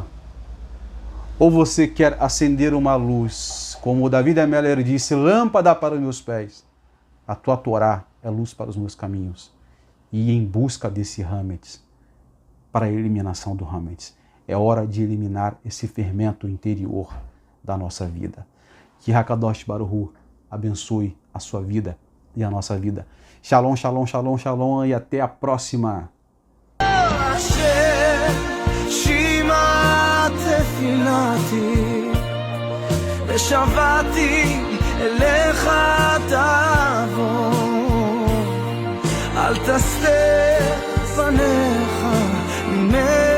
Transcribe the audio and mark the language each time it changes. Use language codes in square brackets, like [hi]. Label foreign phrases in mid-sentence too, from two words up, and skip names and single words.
[pt] Ou você quer acender uma luz, como o David Ameller disse, lâmpada para os meus pés, a tua Torá é luz para os meus caminhos, e em busca desse Hametz, para a eliminação do Hametz. É hora de eliminar esse fermento interior da nossa vida. Que [he] הקדוש ברוך הוא [pt] abençoe a sua vida e a nossa vida. [he] שלום, שלום, שלום, שלום, [pt] e até a próxima. [he] ושבעתי אליך תבוא, אל תסתר פניך ממני.